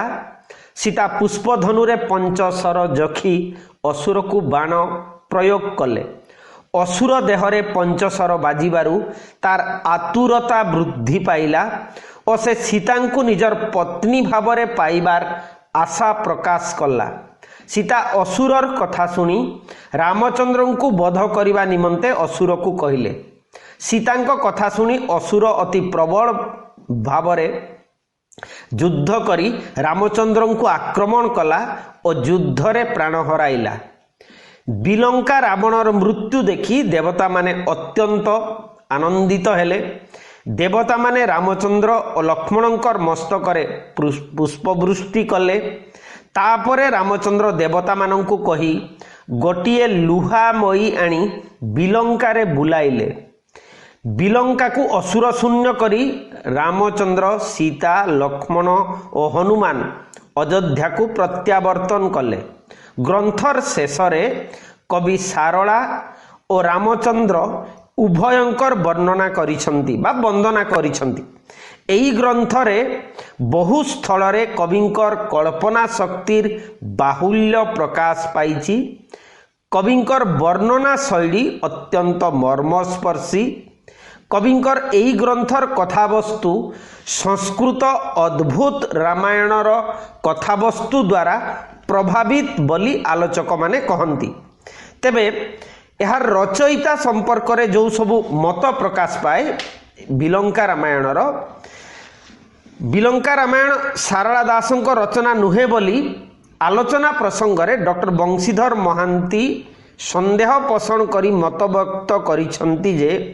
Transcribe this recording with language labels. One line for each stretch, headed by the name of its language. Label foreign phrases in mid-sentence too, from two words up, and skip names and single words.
Odia: ସୀତା ପୁଷ୍ପଧନୁରେ ପଞ୍ଚଶର ଜଖି ଅସୁରକୁ ବାଣ ପ୍ରୟୋଗ କଲେ। ଅସୁର ଦେହରେ ପଞ୍ଚଶର ବାଜିବାରୁ ତାର ଆତୁରତା ବୃଦ୍ଧି ପାଇଲା ଓ ସେ ସୀତାଙ୍କୁ ନିଜର ପତ୍ନୀ ଭାବରେ ପାଇବାର ଆଶା ପ୍ରକାଶ କଲା। ସୀତା ଅସୁରର କଥା ଶୁଣି ରାମଚନ୍ଦ୍ର କୁ ବଧ କରିବା ନିମନ୍ତେ ଅସୁର କୁ କହିଲେ। ସୀତା କଥା ଶୁଣି ଅସୁର ଅତି ପ୍ରବଳ ଭାବରେ ଯୁଦ୍ଧ କରି ରାମଚନ୍ଦ୍ର କୁ ଆକ୍ରମଣ କଲା ଓ ଯୁଦ୍ଧ ରେ ପ୍ରାଣ ହରାଇଲା। ବିଲଙ୍କା ରାବଣର ମୃତ୍ୟୁ ଦେଖି ଦେବତା ମାନେ ଅତ୍ୟନ୍ତ ଆନନ୍ଦିତ ହେଲେ। ଦେବତା ମାନେ ରାମଚନ୍ଦ୍ର ଓ ଲକ୍ଷ୍ମଣଙ୍କ ମସ୍ତକରେ ପୁଷ୍ପବୃଷ୍ଟି କଲେ। ତାପରେ ରାମଚନ୍ଦ୍ର ଦେବତା ମାନଙ୍କୁ କହି ଗୋଟିଏ ଲୁହା ମୈ ଆଣି ବିଲଙ୍କା ରେ ବୁଲାଇଲେ। ବିଲଙ୍କା କୁ ଅସୁର ଶୂନ୍ୟ କରି ରାମଚନ୍ଦ୍ର ସୀତା ଲକ୍ଷ୍ମଣ ଓ ହନୁମାନ ଅଯୋଧ୍ୟା କୁ ପ୍ରତ୍ୟାବର୍ତ୍ତନ କଲେ। ଗ୍ରନ୍ଥର ଶେଷରେ କବି ସାରଳା ଓ ରାମଚନ୍ଦ୍ର ଉଭୟଙ୍କର ବର୍ଣ୍ଣନା କରିଛନ୍ତି ବା ବନ୍ଦନା କରିଛନ୍ତି। ଏହି ଗ୍ରନ୍ଥରେ ବହୁ ସ୍ଥଳରେ କବିଙ୍କର କଳ୍ପନା ଶକ୍ତିର ବାହୁଲ୍ୟ ପ୍ରକାଶ ପାଇଛି। କବିଙ୍କର ବର୍ଣ୍ଣନା ଶୈଳୀ ଅତ୍ୟନ୍ତ ମର୍ମସ୍ପର୍ଶୀ। କବିଙ୍କର ଏହି ଗ୍ରନ୍ଥର କଥାବସ୍ତୁ ସଂସ୍କୃତ ଅଦ୍ଭୁତ ରାମାୟଣର କଥାବସ୍ତୁ ଦ୍ୱାରା ପ୍ରଭାବିତ ବୋଲି ଆଲୋଚକ ମାନେ କହନ୍ତି। ତେବେ ଏହାର ରଚୟିତା ସମ୍ପର୍କ ରେ ଯେଉଁ ସବୁ ମତ ପ୍ରକାଶ ପାଏ ବିଲଙ୍କା ରାମାୟଣ ସାରଳା ଦାସଙ୍କ ରଚନା ନୁହେଁ ବୋଲି ଆଲୋଚନା ପ୍ରସଙ୍ଗ ରେ ଡକ୍ଟର ବଂଶୀଧର ମହାନ୍ତି ସନ୍ଦେହ ପୋଷଣ କରି ମତ ବ୍ୟକ୍ତ କରିଛନ୍ତି ଯେ